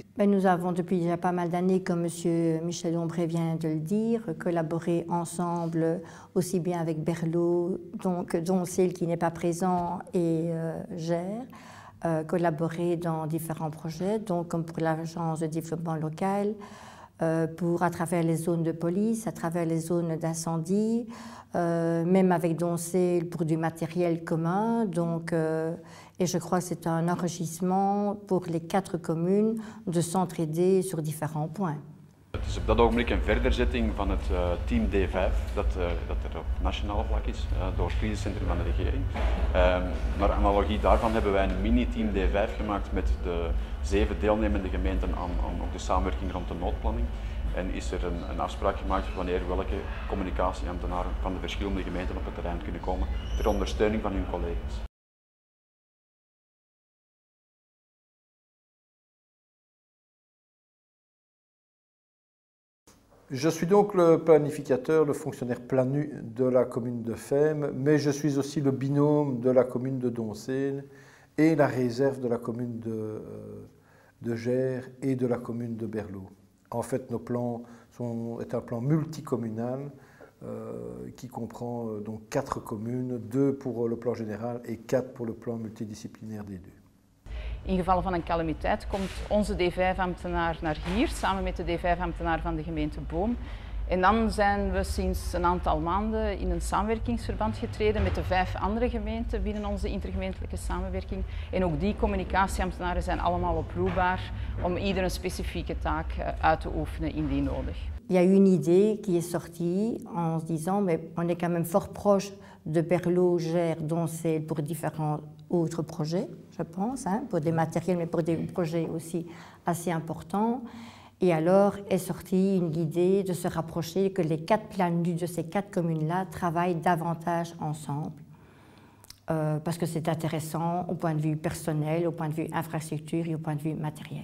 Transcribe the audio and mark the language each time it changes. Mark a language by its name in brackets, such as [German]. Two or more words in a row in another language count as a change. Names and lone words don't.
[French] Nous avons depuis déjà pas mal d'années, comme M. Michel Ombré vient de le dire, collaboré ensemble aussi bien avec Berlot, dont celle qui n'est pas présent et Gers, collaboré dans différents projets, donc comme pour l'agence de développement local, à travers les zones de police, à travers les zones d'incendie, même avec Doncel pour du matériel commun. Donc, et je crois que c'est un enrichissement pour les 4 communes de s'entraider sur différents points. [Dutch] Het is op dat ogenblik een verderzitting van het team D5 dat er op nationaal vlak is, door het crisiscentrum van de regering. Naar analogie daarvan hebben wij een mini-team D5 gemaakt met de 7 deelnemende gemeenten aan ook de samenwerking rond de noodplanning. En is er een afspraak gemaakt wanneer welke communicatieambtenaren van de verschillende gemeenten op het terrein kunnen komen ter ondersteuning van hun collega's. [French] Je suis donc le planificateur, le fonctionnaire plat nu de la commune de Femme, mais je suis aussi le binôme de la commune de Doncel et la réserve de la commune de Gers et de la commune de Berlot. En fait, nos plans est un plan multicommunal qui comprend donc 4 communes, 2 pour le plan général et 4 pour le plan multidisciplinaire des 2. [Dutch] In geval van een calamiteit komt onze D5-ambtenaar naar hier, samen met de D5-ambtenaar van de gemeente Boom. En dan zijn we sinds een aantal maanden in een samenwerkingsverband getreden met de 5 andere gemeenten binnen onze intergemeentelijke samenwerking. En ook die communicatieambtenaren zijn allemaal oproepbaar om ieder een specifieke taak uit te oefenen indien nodig. [French] Il y a eu une idée qui est sortie en se disant mais on est quand même fort proche de Berlot, Gers, Doncel pour différents autres projets, je pense, hein, pour des matériels, mais pour des projets aussi assez importants. Et alors est sortie une idée de se rapprocher, que les 4 PLANU de ces 4 communes-là travaillent davantage ensemble, parce que c'est intéressant au point de vue personnel, au point de vue infrastructure et au point de vue matériel.